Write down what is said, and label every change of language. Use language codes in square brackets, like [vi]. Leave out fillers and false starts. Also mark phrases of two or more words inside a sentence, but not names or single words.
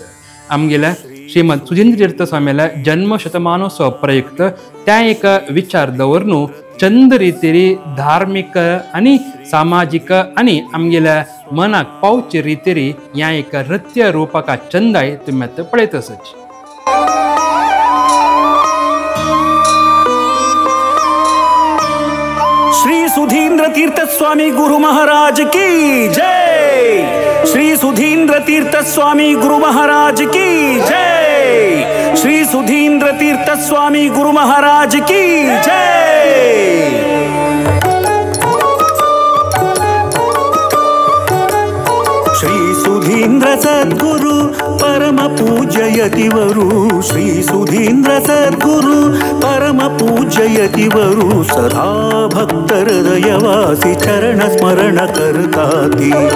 [kok] आमगेल्या श्रीमद सुधींद्र तीर्थ स्वाम्याला जन्म शतमानोत्सव प्रयुक्त त्या एक विचार दवरून चंद रितीरी धार्मिक आणि सामाजिक आणि आमगेल्या मनाक पावचे रितीरी या एक नृत्य रूपका चंदाय तुम्ही आता पळयत आसाची. [hi] श्री सुधींद्र तीर्थ स्वामी गुरु महाराज की जय. श्री सुधींद्र तीर्थ स्वामी गुरु महाराज की जय. श्री सुधींद्र तीर्थ स्वामी गुरु महाराज की जय. [kok] श्री सुधींद्र सद्गुरु परम पूजयतिवरु. श्री सुधींद्र सद्गुरु परम पूजयतिवरु. सदा भक्त हृदयवासी चरण स्मरण करताती.